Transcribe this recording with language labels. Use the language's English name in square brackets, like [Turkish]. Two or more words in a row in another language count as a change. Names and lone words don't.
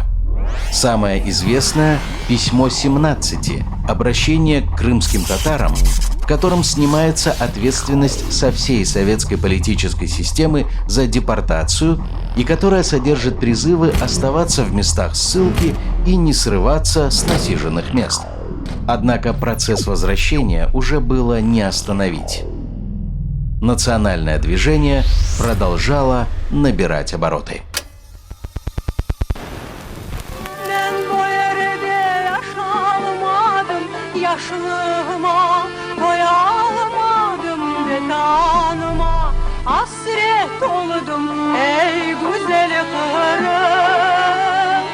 [Russian] Самое известное – письмо 17, обращение к крымским татарам, в котором снимается ответственность со всей советской политической системы за депортацию и которая содержит призывы оставаться в местах ссылки и не срываться с насиженных мест. Однако процесс возвращения уже было не остановить. Национальное движение продолжало набирать обороты. [Crimean Tatar] Yaşlığıma koyalmadım vetanıma, hasret oldum ey güzel Kırım.